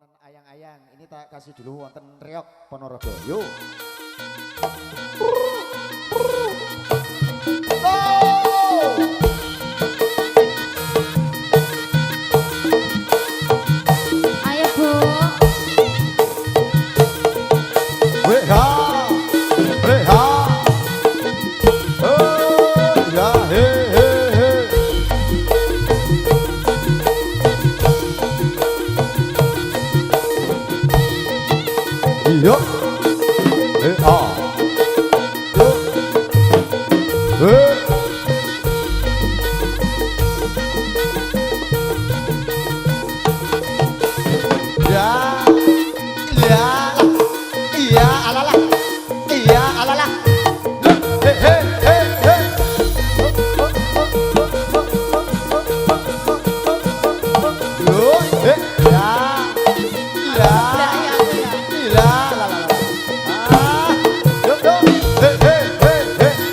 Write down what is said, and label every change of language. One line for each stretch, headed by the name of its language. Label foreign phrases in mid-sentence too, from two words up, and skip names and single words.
Indonesian: Ayang-ayang, ini tak kasih dulu wonten Riok Ponorogo. Yuk. Ayo Bu. Reha, reha. Oh, ya he he he. Yo. Ah. Yo. Ya. Ya. Iya, alala. Iya, alala. He he he he. Yo, he. Ya. Ya. La la la la. Ah. Yo yo. He he he he.